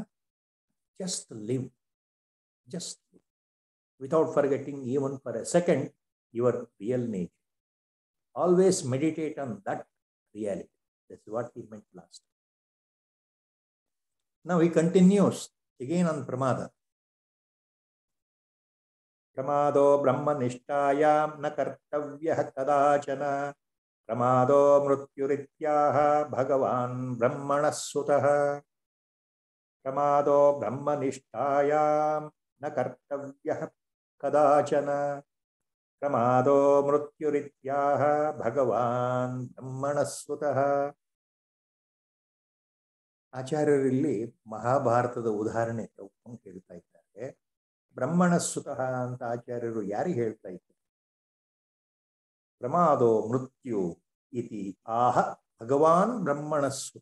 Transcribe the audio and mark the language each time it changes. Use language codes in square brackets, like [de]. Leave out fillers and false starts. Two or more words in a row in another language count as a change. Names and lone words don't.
[en] Just live, just live, without forgetting even for a second your real nature. Always meditate on that reality. That's what he meant last. Now he continues again on pramada. [sa] Pramado brahmanishtāyam na kartavyah kadāchana. Pramado mrutyurityaha bhagavan brahmanasutah. Pramado brahmanishtāyam na kartavyah kadāchana. Pramado mrutyurityaha bhagavan brahmanasutah. [kn] ಆಚಾರ್ಯರಲ್ಲಿ ಮಹಾಭಾರತದ ಉದಾಹರಣೆ ತಗೊಂಡು ಹೇಳ್ತಾ ಇದ್ದಾರೆ. ಬ್ರಹ್ಮಣಸುತಃ ಅಂತ ಆಚಾರ್ಯರು ಯಾರಿಗೆ ಹೇಳ್ತಾ ಇದ್ದಾರೆ? [sa] ಪ್ರಮಾದೋ ಮೃತ್ಯು ಇತಿ ಆಹ ಭಗವಾನ್ ಬ್ರಹ್ಮಣಸುತ.